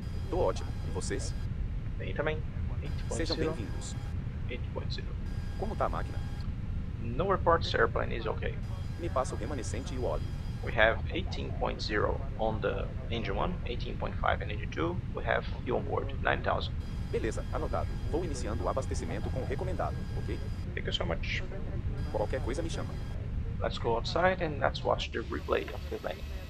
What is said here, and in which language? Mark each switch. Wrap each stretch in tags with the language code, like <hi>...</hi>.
<pt>Tô ótimo. E vocês? Bem também. Sejam</pt> <en>8.0.</en> <pt>bem-vindos.</pt> <en>8.0.</en> <pt>Como tá a máquina?</pt> <en>No reports, airplane is okay.</en> <pt>Me passa o remanescente e o óleo.</pt> <en>We have 18.0 on the engine 1, 18.5 in engine 2. We have fuel on board, 9,000.</en> <pt>Beleza, anotado. Vou iniciando o abastecimento com o recomendado, ok?</pt> <en>Thank you so much.</en> <pt>Qualquer coisa me chama.</pt> <en>Let's go outside and let's watch the replay of the landing.</en>